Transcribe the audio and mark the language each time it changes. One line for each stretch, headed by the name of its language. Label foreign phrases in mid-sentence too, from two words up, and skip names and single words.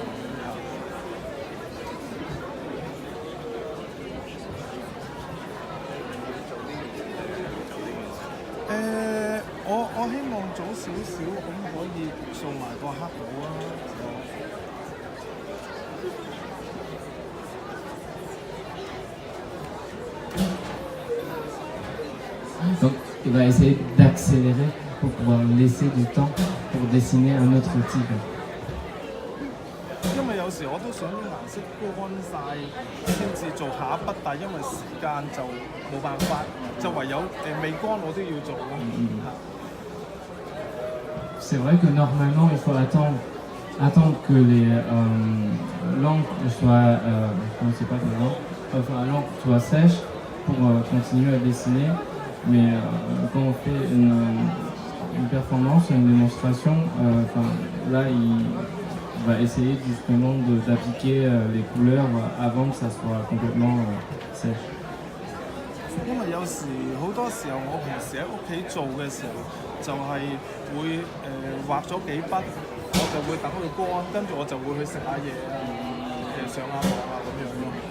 Cantonese: 我希望早少少咁可以做埋個黑簿啊。
French: Donc il va essayer d'accélérer pour pouvoir laisser du temps pour dessiner un autre tigre.
Cantonese: 因為有時我都想啲顏色乾晒先至做下一筆，但係因為時間就冇辦法，就唯有未乾我都要做咯。
French: C'est vrai que normalement il faut attendre que l'encre soit, c'est pas que l'encre soit sèche pour continuer à dessiner. Mais quand on fait une performance, une démonstration, là il va essayer justement d'appliquer les couleurs avant que ça soit complètement sèche.
Cantonese: 因為有時好多時候我平時喺屋企做嘅時候，就係會畫咗幾筆，我就會等佢乾，跟住我就會去食下嘢啊，上下網啊咁樣咯。